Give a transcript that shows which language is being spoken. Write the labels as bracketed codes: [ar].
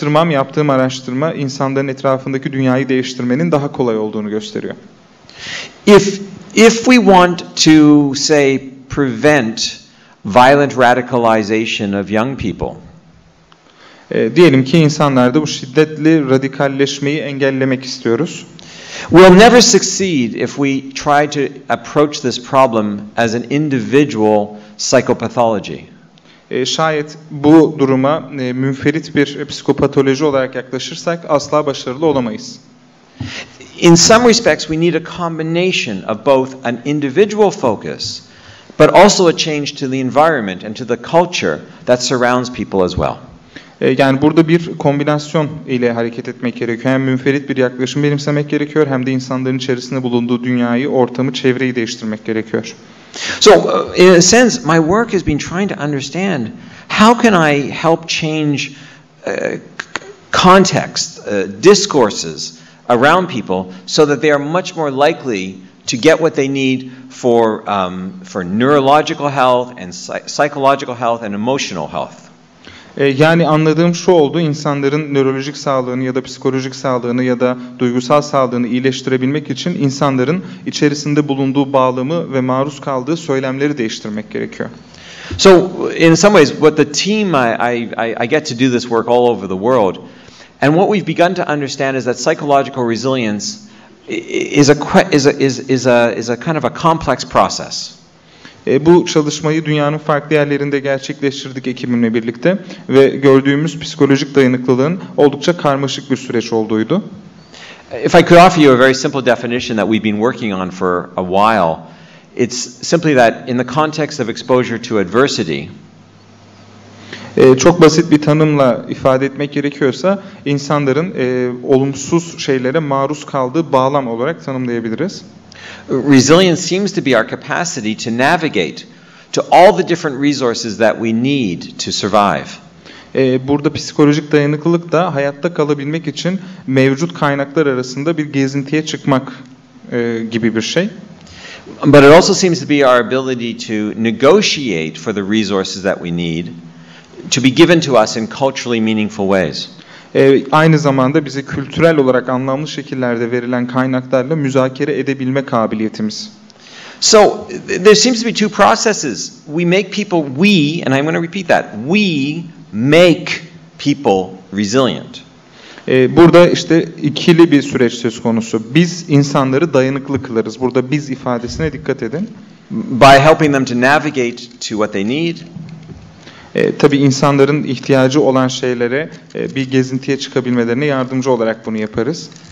[tr] Yaptığım araştırma insanların etrafındaki dünyayı değiştirmenin daha kolay olduğunu gösteriyor. [en] If we want to say prevent violent radicalization of young people, [tr] diyelim ki insanlarda bu şiddetli radikalleşmeyi engellemek istiyoruz. [en] We'll never succeed if we try to approach this problem as an individual psychopathology. [tr] Şayet bu duruma münferit bir psikopatoloji olarak yaklaşırsak asla başarılı olamayız. [en] In some respects, we need a combination of both an individual focus, but also a change to the environment and to the culture that surrounds people as well. [tr] Yani burada bir kombinasyon ile hareket etmek gerekiyor. Hem münferit bir yaklaşım benimsemek gerekiyor, hem de insanların içerisinde bulunduğu dünyayı, ortamı, çevreyi değiştirmek gerekiyor. [en] So, in a sense, my work has been trying to understand how can I help change context, discourses around people so that they are much more likely to get what they need for neurological health and psychological health and emotional health. [tr] Yani anladığım şu oldu, insanların nörolojik sağlığını ya da psikolojik sağlığını ya da duygusal sağlığını iyileştirebilmek için insanların içerisinde bulunduğu bağlamı ve maruz kaldığı söylemleri değiştirmek gerekiyor. [en] So, in some ways, what the team I get to do this work all over the world, and what we've begun to understand is that psychological resilience is a kind of a complex process. [tr] Bu çalışmayı dünyanın farklı yerlerinde gerçekleştirdik ekibimle birlikte ve gördüğümüz psikolojik dayanıklılığın oldukça karmaşık bir süreç olduğuydu. [en] If I could offer you a very simple definition that we've been working on for a while, it's simply that in the context of exposure to adversity, [tr] çok basit bir tanımla ifade etmek gerekiyorsa insanların olumsuz şeylere maruz kaldığı bağlam olarak tanımlayabiliriz. [en] Resilience seems to be our capacity to navigate to all the different resources that we need to survive. [tr] Burada psikolojik dayanıklılık da hayatta kalabilmek için mevcut kaynaklar arasında bir gezintiye çıkmak gibi bir şey. [en] But it also seems to be our ability to negotiate for the resources that we need to be given to us in culturally meaningful ways. [tr] Aynı zamanda bize kültürel olarak anlamlı şekillerde verilen kaynaklarla müzakere edebilme kabiliyetimiz. [en] So there seems to be two processes. We make people, and I'm going to repeat that, we make people resilient. [tr] Burada işte ikili bir süreç söz konusu. Biz insanları dayanıklı kılarız. Burada biz ifadesine dikkat edin. [en] By helping them to navigate to what they need. [tr] Tabii insanların ihtiyacı olan şeylere bir gezintiye çıkabilmelerine yardımcı olarak bunu yaparız.